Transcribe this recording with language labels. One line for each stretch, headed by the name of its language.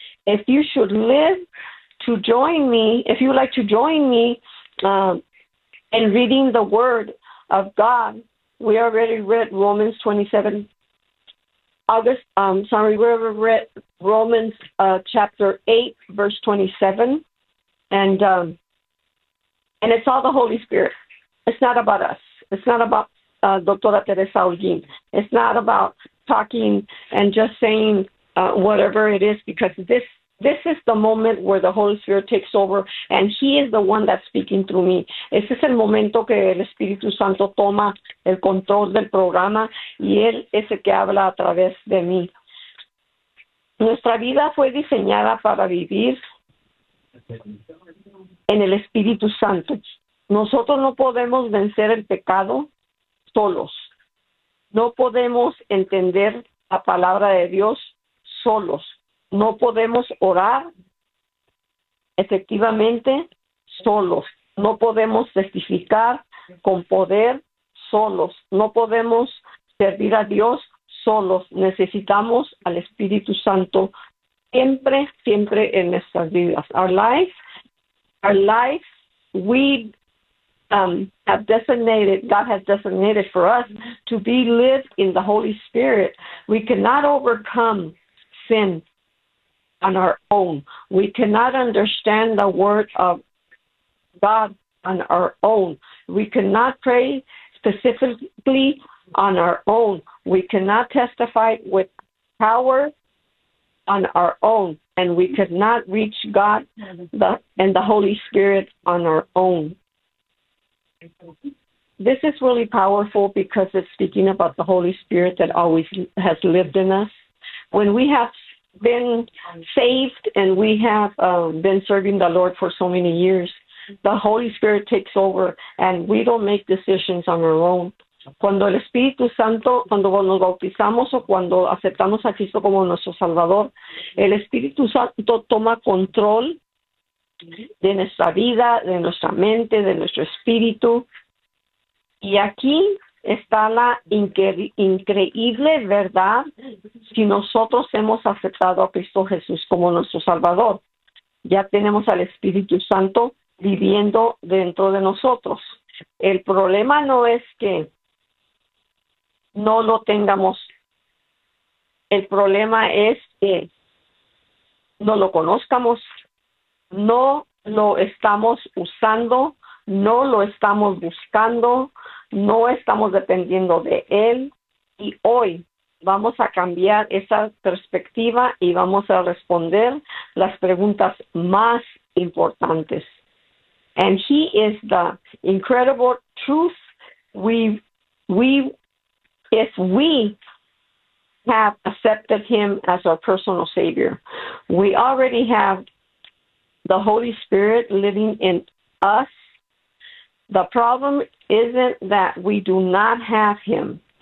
English: If you should live to join me, if you would like to join me in reading the Word of God, we already read Romans 27, August, sorry, we already read Romans chapter 8, verse 27, and it's all the Holy Spirit. It's not about us. It's not about Doctora Teresa Holguín. It's not about talking and just saying whatever it is, because this is the moment where the Holy Spirit takes over, and He is the one that's speaking through me.
Spanish: Ese es el momento que el Espíritu Santo toma el control del programa, y Él es el que habla a través de mí. Nuestra vida fue diseñada para vivir en el Espíritu Santo. Nosotros no podemos vencer el pecado solos. No podemos entender la palabra de Dios solos. No podemos orar efectivamente solos. No podemos testificar con poder solos. No podemos servir a Dios solos. Necesitamos al Espíritu Santo siempre, siempre en nuestras vidas.
English: Our life, we have designated, God has designated for us to be lived in the Holy Spirit. We cannot overcome sin on our own. We cannot understand the word of God on our own. We cannot pray specifically on our own. We cannot testify with power on our own. And we cannot reach God and the Holy Spirit on our own. This is really powerful because it's speaking about the Holy Spirit that always has lived in us. When we have been saved and we have been serving the Lord for so many years, the Holy Spirit takes over and we don't make decisions on our own.
Spanish: Cuando el Espíritu Santo, cuando nos bautizamos o cuando aceptamos a Cristo como nuestro Salvador, el Espíritu Santo toma control de nuestra vida, de nuestra mente, de nuestro espíritu. Y aquí está la increíble verdad si nosotros hemos aceptado a Cristo Jesús como nuestro Salvador. Ya tenemos al Espíritu Santo viviendo dentro de nosotros. El problema no es que no lo tengamos. El problema es que no lo conozcamos, no lo estamos usando, no lo estamos buscando, no estamos dependiendo de Él, y hoy vamos a cambiar esa perspectiva y vamos a responder las preguntas más importantes.
English: And He is the incredible truth. If we have accepted Him as our personal Savior, we already have the Holy Spirit living in us. The problem isn't that we do not have Him.